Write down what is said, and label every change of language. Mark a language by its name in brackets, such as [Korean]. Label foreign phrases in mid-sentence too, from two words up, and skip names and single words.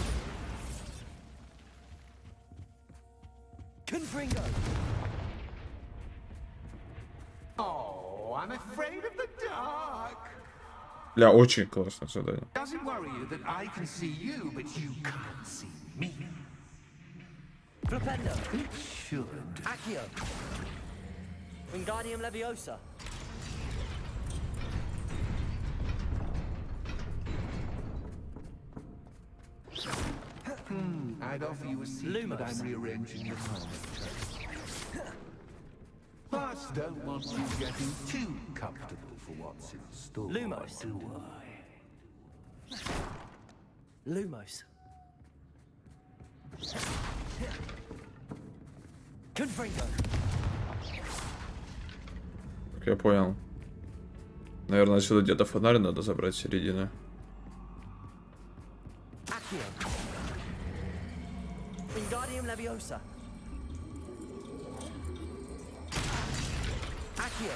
[English] Confringo. Oh, I'm afraid of the dark. [Russian] Бля, очень классное задание. [English] Does it worry you that I can see you, but you can't see me? Flipendo. It should. Accio. Wingardium Leviosa. I'd offer you a seat, but I'm rearranging the furniture. Plus, don't want you getting too comfortable for what's in store. Lumos. Do I? Lumos. Confringo. [Russian] Так, я понял. Наверное, отсюда где-то фонарь надо забрать с середины. [English] Accio. Wingardium Leviosa. Accio.